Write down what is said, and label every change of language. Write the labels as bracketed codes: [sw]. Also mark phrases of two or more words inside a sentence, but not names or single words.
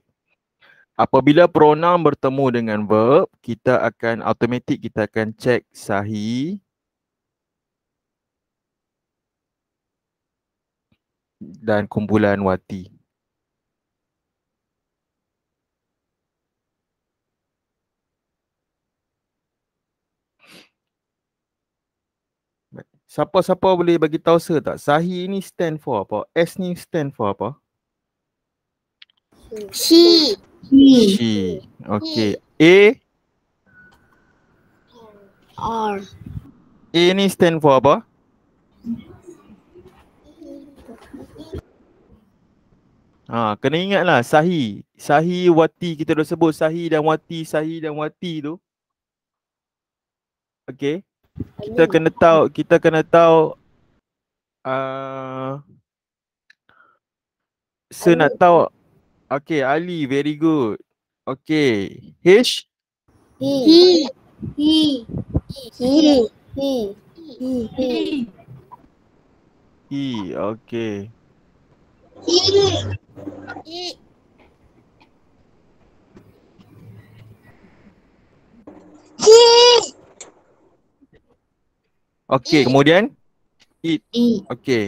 [ms] Apabila pronoun bertemu dengan verb, kita akan cek sahih dan kumpulan wati. Siapa-siapa boleh bagi tahu saya tak? Sahih ni [en] stand for [ms] apa? S ni [en] stand for [ms] apa? [en] She. She. Okay. A R. [ms] ni [en] stand for [ms] apa? Kena ingatlah sahih. Sahih, wati, kita dah sebut sahih dan wati tu. Okay. Kita kena tahu saya nak tahu. Okay, Ali, [en] very good. Okay. H? He. Okay. [ms] Okay, kemudian it. Okay.